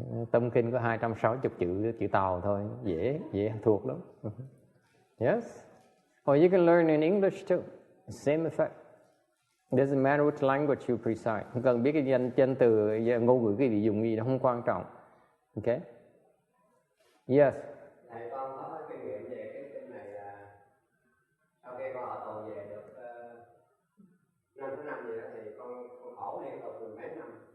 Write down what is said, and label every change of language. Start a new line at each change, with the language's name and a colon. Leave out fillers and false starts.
Vietnamese: Tâm kinh có 260 chữ Tàu thôi, dễ thuộc lắm.
English: Yes. Or you can learn in English too. Same effect. It doesn't matter which language you recite.
Vietnamese: Không cần biết cái danh từ, ngôn ngữ cái gì dùng gì, nó không quan trọng.
English: Okay. Yes.
Vietnamese: Thầy con có kinh nghiệm về cái kinh này là sau khi con ở tù về được 5 năm gì đó thì con khổ liên tục 10 mấy năm.